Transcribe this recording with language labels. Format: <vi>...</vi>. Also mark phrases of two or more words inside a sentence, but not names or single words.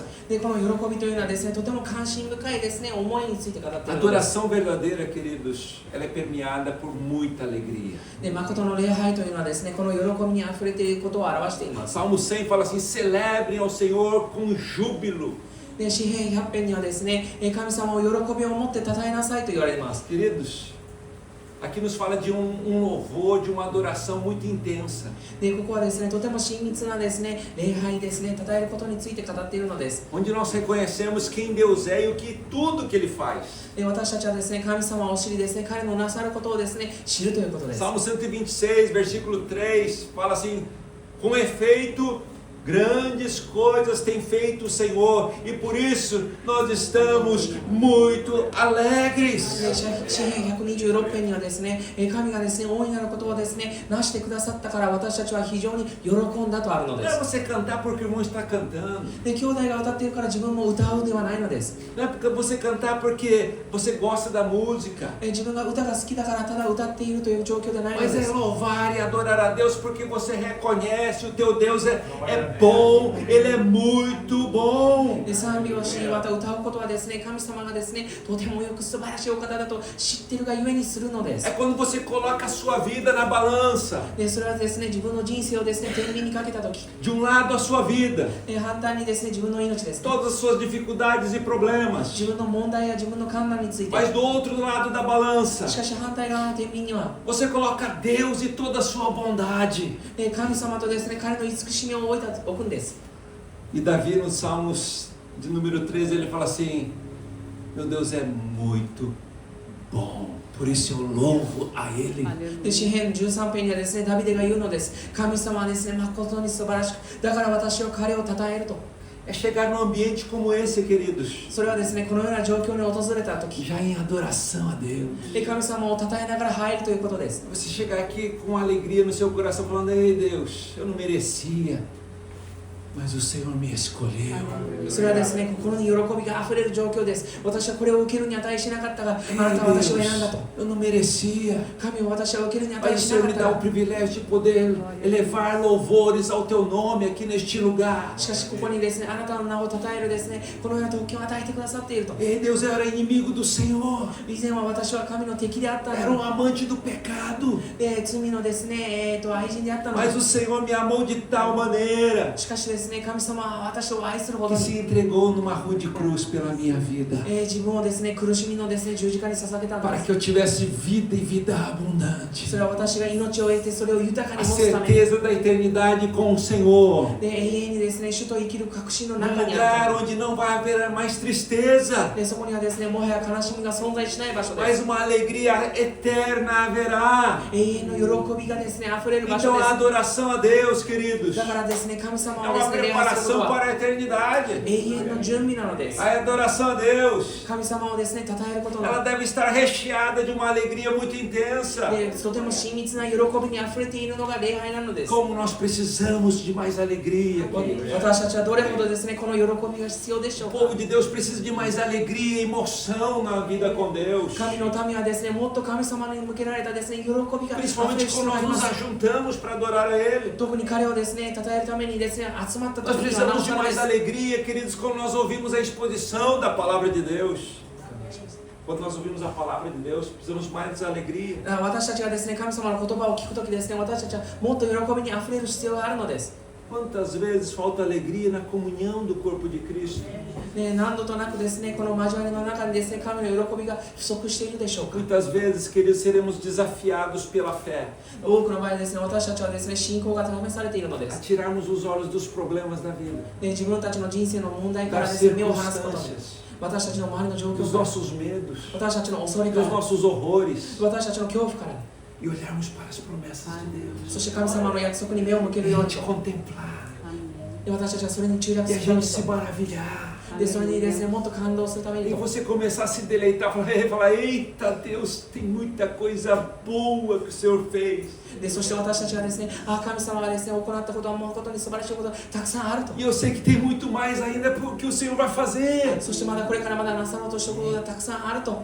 <ja>でこの喜びというのはですねとても関心深いですね思いについて語っているのです</ja> <pt>Adoração verdadeira, queridos, ela é permeada por muita alegria.</pt> <ja>で誠の礼拝というのはですねこの喜びにあふれていることを表しています</ja> <pt>Salmo 100 fala assim: celebrem ao Senhor com júbilo.</pt> <ja>で詩編100編にはですね神様を喜びを持って称えなさいと言われています</ja> <pt>Queridos, aqui nos fala de um louvor, de uma adoração muito intensa.</pt> <ja>でここはですねとても親密なですね礼拝ですね称えることについて語っているのです</ja> <pt>Onde nós reconhecemos quem Deus é e tudo que Ele faz.</pt> <ja>で私たちはですね神様を知りですね彼のなさることをですね知るということです</ja> <pt>Salmo 126, versículo 3, fala assim: com efeito, grandes coisas tem feito o Senhor, e por isso nós estamos muito alegres.</pt> <ja>で詩編126編にはですね神がですね大いなることをですねなしてくださったから私たちは非常に喜んだとあるの</ja> <pt>Não</pt> <ja>で</ja> <pt>é</pt> <ja>す</ja> <pt>você cantar porque o irmão está cantando.</pt> <ja>で兄弟が歌っているから自分も歌うではないのです</ja> <pt>Não é porque você cantar porque você gosta da música.</pt> <ja>自分が歌が好きだからただ歌っているという状況ではないの</ja> <pt>Mas</pt> <ja>で</ja> <pt>é</pt> <ja>す</ja> <pt>louvar e adorar a Deus porque você reconhece o teu Deus é bom, Ele é muito bom.</pt> <ja>で賛美をしまた歌うことはですね神様がですねとてもよく素晴らしいお方だと知っているがゆえにするのです</ja> <pt>É quando você coloca a sua vida na balança.</pt> <ja>でそれはですね自分の人生をですね天秤にかけた時</ja> <pt>De um lado a sua vida,</pt> <ja>反対にですね自分の命ですね</ja> <pt>todas as suas dificuldades e problemas.</pt> <ja>自分の問題や自分の困難について</ja> <pt>Mas do outro lado da balança,</pt> <ja>しかし反対側の天秤には</ja> <pt>você coloca Deus e toda a sua bondade.</pt> <ja>神様とですね彼の慈しみを置くんです</ja> <pt>E Davi, nos Salmos de número 13, ele fala assim: meu Deus é muito bom, por isso eu louvo a Ele.</pt> <ja>で詩編13編にはですねダビデが言うのです神様はですね誠に素晴らしくだから私は彼を称えると</ja> <pt>É chegar num ambiente como esse, queridos,</pt> <ja>それはですねこのような状況に訪れた時</ja> <pt>já em adoração a Deus.</pt> <ja>で神様を称えながら入るということです</ja> <pt>Você chegar aqui com alegria no seu coração, falando: ei Deus, eu não merecia, mas o Senhor me escolheu.</pt> <ja>それはですね心に喜びがあふれる状況です私はこれを受けるに値しなかったがあなたは私を選んだと</ja> <pt>Eu não merecia,</pt> <ja>神を私は受けるに</ja> <pt>mas</pt> <ja>値</ja> <pt>o</pt> <ja>しな</ja> <pt>Senhor</pt> <ja>か</ja> <pt>me</pt> <ja>った</ja> <pt>dá o</pt> <ja>が</ja> <pt>privilégio de poder elevar louvores ao Teu nome aqui neste lugar.</pt> <ja>しかしここにですねあなたの名を称えるですねこのような特権を与えてくださっていると</ja> <pt>Ei Deus, eu era inimigo do Senhor,</pt> <ja>以前は私は神の敵であったの</ja> <pt>era um amante do pecado,</pt> <ja>で罪のですね愛人であったの</ja> <pt>mas o Senhor me amou de tal maneira</pt> <ja>しかしですね神様は私を愛するほど</ja> <pt>que</pt> <ja>に</ja> <pt>se entregou numa rude cruz pela minha vida,</pt> <ja>自分をですね苦しみのですね十字架に捧げたんで</ja> <pt>para</pt> <ja>す</ja> <pt>que eu tivesse vida e vida abundante,</pt> <ja>それは私が命を得てそれを豊かに</ja> <pt>a</pt> <ja>持つために</ja> <pt>certeza da eternidade com o Senhor,</pt> <ja>で永遠にですね主と生きる確信の</ja> <pt>num</pt> <ja>中にあ</ja> <pt>lugar</pt> <ja>る</ja> <pt>onde não vai haver mais tristeza,</pt> <ja>でそこにはですねもはや悲しみが存在しない場所で</ja> <pt>mas</pt> <ja>す</ja> <pt>uma alegria eterna haverá.</pt> <ja>永遠の喜びがですね溢れる場所</ja> <pt>Então</pt> <ja>で</ja> <pt>a</pt> <ja>す</ja> <pt>adoração a Deus, queridos,</pt> <ja>だからですね神様</ja> <pt>é</pt> <ja>をです</ja> <pt>uma</pt> <ja>ね礼拝する</ja> <pt>preparação</pt> <ja>ことは</ja> <pt>para a eternidade.</pt> <ja>永遠の準備なのです</ja> <pt>A adoração a Deus,</pt> <ja>神様をですね称えることの</ja> <pt>ela deve estar recheada de uma alegria muito intensa.</pt> <ja>でとても親密な喜びにあふれているのが礼拝なのです</ja> <pt>Como nós precisamos de mais alegria, queridos.</pt> <ja>私たちはどれほどですねこの喜びが必要でしょ</ja> <pt>O</pt> <ja>うか</ja> <pt>povo de Deus precisa de mais alegria e emoção na vida com Deus.</pt> <ja>神の民はですねもっと神様に向けられたですね喜びが溢れる</ja> <pt>Principalmente</pt> <ja>必</ja> <pt>quando</pt> <ja>要があ</ja> <pt>nós</pt> <ja>りま</ja> <pt>nos</pt> <ja>す</ja> <pt>ajuntamos para adorar a Ele.</pt> <ja>特に彼をですね称えるためにですね集まった</ja> <pt>Nós</pt> <ja>時にはなお</ja> <pt>precisamos de</pt> <ja>さらで</ja> <pt>mais</pt> <ja>す</ja> <pt>alegria, queridos, quando nós ouvimos a exposição da palavra de Deus. Quando nós ouvimos a palavra de Deus, precisamos de mais alegria.</pt> <ja>私たちがですね神様の言葉を聞くときですね私たちはもっと喜びにあふれる必要があるのです</ja> <pt>Quantas vezes falta alegria na comunhão do corpo de Cristo?</pt> <ja>ね、何度となくですね、この交わりの中にですね、神の喜びが不足しているでしょうか。</ja> <pt>Muitas vezes, queridos, seremos desafiados pela fé</pt> <ja>多くの場合ですね、私たちはですね、信仰が試されているので</ja> <pt>a</pt> <ja>す。</ja> <pt>tirarmos os olhos dos problemas da vida,</pt> <ja>で、自分たちの人生の問題から</ja> <pt>das</pt> <ja>ですね、目を離すことで、</ja> <pt>circunstâncias,</pt> <ja>私たちの周りの状</ja> <pt>dos</pt> <ja>況から、</ja> <pt>nossos medos,</pt> <ja>私たちの恐れか</ja> <pt>dos</pt> <ja>ら、</ja> <pt>nossos horrores</pt> <ja>私たちの恐怖から、</ja> <pt>e olharmos para as promessas de Deus.</pt> <ja>そして神様の約束に目を向け</ja> <pt>E</pt> <ja>るよう</ja> <pt>a</pt> <ja>に、</ja> <pt>gente contemplar,</pt> <ja>で私たちはそれに注力</ja> <pt>e</pt> <ja>す</ja> <pt>a</pt> <ja>るよう</ja> <pt>gente</pt> <ja>に</ja> <pt>se</pt> <ja>と、</ja> <pt>maravilhar.</pt> <ja>でそれにですね、もっと感動するため</ja> <pt>E</pt> <ja>にと、</ja> <pt>você começar a se deleitar, falar, eita Deus, tem muita coisa boa que o Senhor fez.</pt> <ja>でそして私たちはですね、神様がですね、行ったことは誠に素晴らしいことがたくさんあると。</ja> <pt>E eu sei que tem muito mais ainda que o Senhor vai fazer.</pt> <ja>そしてまだこれからまだなさろうとしたことがたくさんあると。</ja>